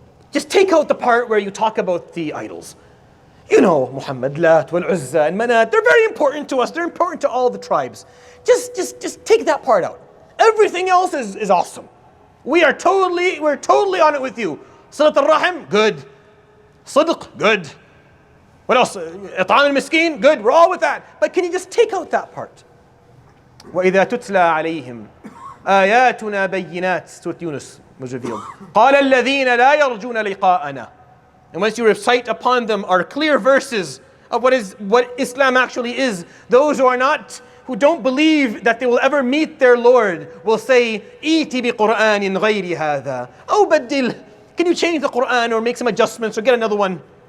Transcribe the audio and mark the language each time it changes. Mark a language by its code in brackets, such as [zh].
[en] Just take out the part where you talk about the idols. You know, Muhammad, Lat, wal Uzza, and Manat, they're very important to us. They're important to all the tribes. Just take that part out. Everything else is awesome. We're totally on it with you. Salat al-Rahim, good. Sidq, good. What else? It'am al-Miskeen, good. We're all with that. But can you just take out that part? [ar] وَإِذَا تُتْلَى عَلَيْهِمْ آيَاتُنَا بَيِّنَاتٍ [en] Surah Yunus was revealed. [ar] قَالَ الَّذِينَ لَا يَرْجُونَ لِقَاءَنَا. [en] And once you recite upon them our clear verses of what Islam actually is, those who don't believe that they will ever meet their Lord will say, [ar] "Iti bi Qur'anin ghayri hadha." [en] Oh, badil. Can you change the Quran or make some adjustments or get another one?